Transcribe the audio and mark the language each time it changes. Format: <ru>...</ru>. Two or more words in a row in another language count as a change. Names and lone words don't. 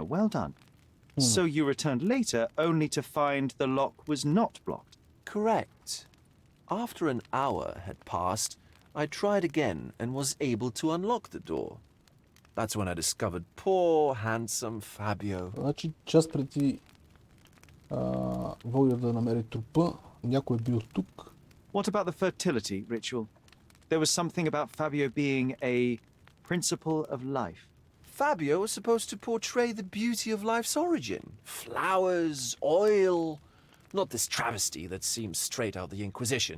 <en>Well done. So you returned later only to find the lock was not blocked? correct. After an hour had passed, I tried again and was able to unlock the door. That's when I discovered poor, handsome Fabio.</en> <bg>Значи час преди Водя да намери трупа, някой е бил тук.</bg> <en>What about the fertility ritual? There was something about Fabio being a principle of life. Fabio was supposed to portray the beauty of life's origin. Flowers, oil, not this travesty that seems straight out the Inquisition.</en>